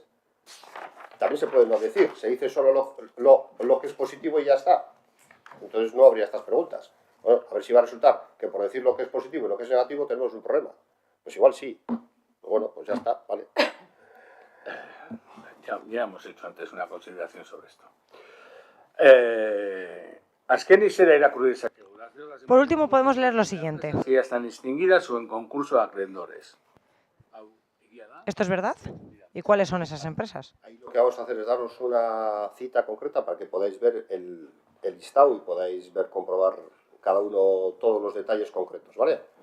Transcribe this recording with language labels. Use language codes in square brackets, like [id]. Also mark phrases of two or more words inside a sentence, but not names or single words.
[es] También se puede no decir, se dice solo lo que es positivo y ya está. Entonces no habría estas preguntas. Bueno, a ver si va a resultar que por decir lo que es positivo y lo que es negativo tenemos un problema. Pues igual sí. Bueno, pues ya está, vale. Ya hemos hecho antes una consideración sobre esto. [eu] Azken zera irakurri dezakegu. [es] Por último, podemos leer lo siguiente. Ya están extinguidas o en concurso de acreedores. ¿Esto es verdad? ¿Y cuáles son esas empresas? Ahí lo que vamos a hacer es daros una cita concreta para que podáis ver el listado y podáis ver, comprobar cada uno todos los detalles concretos, ¿vale?